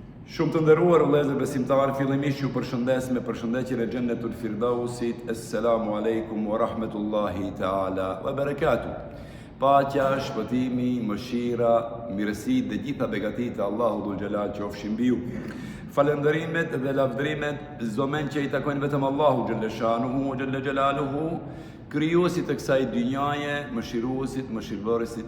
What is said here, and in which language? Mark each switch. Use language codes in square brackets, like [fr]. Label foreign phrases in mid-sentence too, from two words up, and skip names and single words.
[sq] Shumë të nderuar vëllezër besimtarë, fillimisht ju përshëndes me përshëndetjen e Xhennetul Firdausit. [ar] السلام عليكم ورحمة الله تعالى وبركاته. [sq] Paqja, shpëtimi, mëshira, mirësitë dhe gjitha begatitë e Allahu [ar] ذو الجلال [sq] qofshin mbi ju. Falënderimet dhe lavdrimet zomen që i takojnë vetëm Allahu [ar] جل شأنه وجل جلاله, [sq] krijuesit të kësaj dynjaje, mëshiruesit, mëshirbërësit.